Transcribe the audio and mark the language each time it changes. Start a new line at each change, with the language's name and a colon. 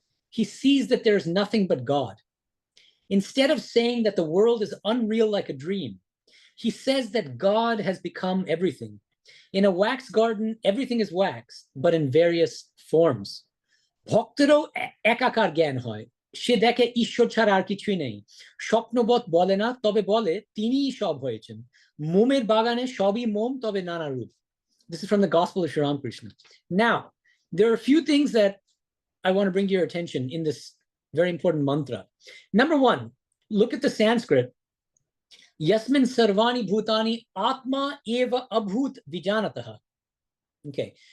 English: He sees that there is nothing but God. Instead of saying that the world is unreal like a dream, he says that God has become everything. In a wax garden, everything is wax, but in various forms.
Bangla: Bhaktaro ekakar gyan hoy. সে দেখে ঈশ্বর ছাড়া আর কিছুই নেই, স্বপ্নবৎ বলে না, তবে বলে তিনিই সব হয়েছেন, মোমের বাগানে সবই মোম, তবে নানা রূপ.
English: This is from the Gospel of Sri Ramakrishna. Now, there are a few things that I want to bring to your attention in this very important mantra. Number one, look at the Sanskrit.
Sanskrit: Yasmin sarvani bhutani atma eva abhut vijanataha.
English: Okay.